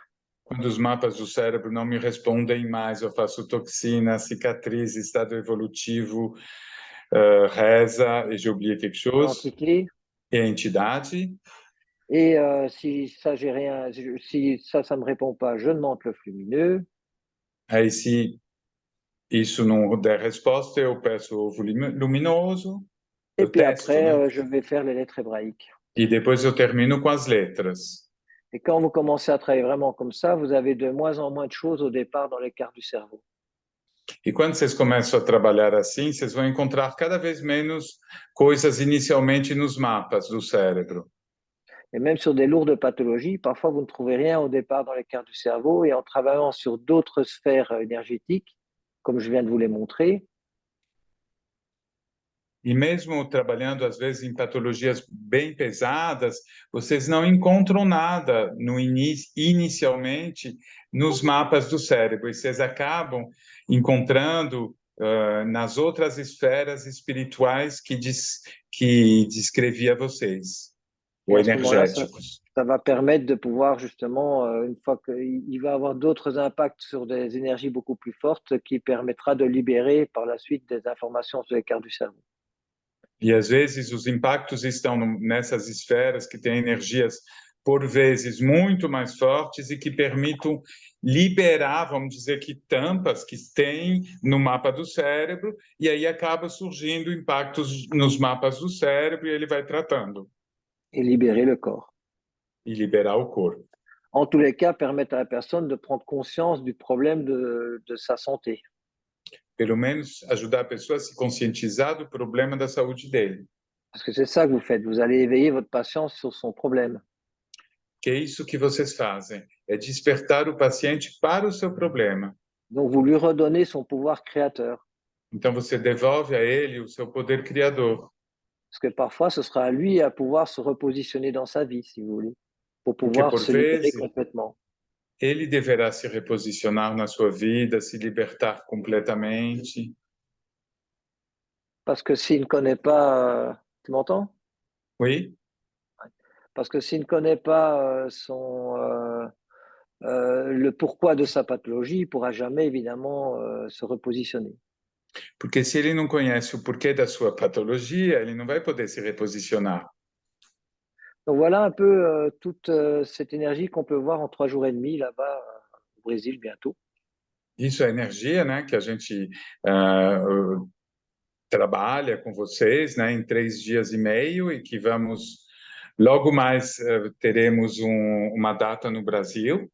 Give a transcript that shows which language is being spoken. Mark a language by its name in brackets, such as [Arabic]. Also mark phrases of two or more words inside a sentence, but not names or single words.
[Portuguese] Quando os mapas do cérebro não me respondem mais, eu faço toxina, cicatriz, estado evolutivo, reza, [French] et j'ai oublié quelque chose, Entité. [Portuguese] e a entidade. [French] Et si ça, j'ai rien, si ça me répond pas, je demande le flux lumineux. [Portuguese] Aí, se isso não der resposta, eu peço o ovo luminoso. [French] Et [Portuguese] Eu [French] puis [Portuguese] testo, [French] après, [Portuguese] né? [French] je vais faire les lettres hébraïques. [Portuguese] E depois eu termino com as letras. [French] Et quand vous commencez à travailler vraiment comme ça, vous avez de moins en moins de choses au départ dans les quarts du cerveau. [Portuguese] E quando vocês começam a trabalhar assim, vocês vão encontrar cada vez menos coisas inicialmente nos mapas do cérebro. [French] Et même sur des lourdes pathologies, parfois vous ne trouvez rien au départ dans les quarts du cerveau. Et en travaillant sur d'autres sphères énergétiques, comme je viens de vous les montrer, [Portuguese] E mesmo trabalhando, às vezes, em patologias bem pesadas, vocês não encontram nada inicialmente nos mapas do cérebro. E vocês acabam encontrando nas outras esferas espirituais que descrevia vocês, [French] et [Portuguese] ou [French] à ce moment-là, [Portuguese] energéticos. [French] ça va permettre de pouvoir justement, une fois qu'il va avoir d'autres impacts sur des énergies beaucoup plus fortes, qui permettra de libérer par la suite des informations sur les quarts du cerveau. [Portuguese] E às vezes os impactos estão nessas esferas que têm energias por vezes muito mais fortes e que permitam liberar, vamos dizer que tampas que tem no mapa do cérebro, e aí acaba surgindo impactos nos mapas do cérebro e ele vai tratando. [French] Et libérer le corps. [Portuguese] E liberar o corpo. [French] En tous les cas, permettre à la personne de prendre conscience du problème de sa santé. [Portuguese] Pelo menos ajudar a pessoa a se conscientizar do problema da saúde dele. [French] Parce que c'est ça que vous faites, vous allez éveiller votre patient sur son problème. [Portuguese] Que é isso que vocês fazem, é despertar o paciente para o seu problema. [French] Donc vous lui redonnez son pouvoir créateur. [Portuguese] Então você devolve a ele o seu poder criador. [French] Parce que parfois, ce sera à lui à pouvoir se repositionner dans sa vie, si vous voulez, pour [Portuguese] Porque [French] pouvoir [Portuguese] por [French] se libérer [Portuguese] vezes [French] complètement. [Portuguese] ele deverá se reposicionar na sua vida, se libertar completamente. [French] Parce que s'il ne connaît pas, tu m'entends? Oui? Parce que s'il ne connaît pas le pourquoi de sa pathologie, il ne pourra jamais évidemment se repositionner. [Portuguese] Porque se ele não conhece o porquê da sua patologia, ele não vai poder se reposicionar. [French] Donc voilà un peu toute cette énergie qu'on peut voir en 3 jours et demi là-bas au Brésil bientôt. [Portuguese] Isso é energia, né, que a gente trabalha com vocês, né, em 3 dias e meio e que vamos logo mais teremos uma data no Brasil.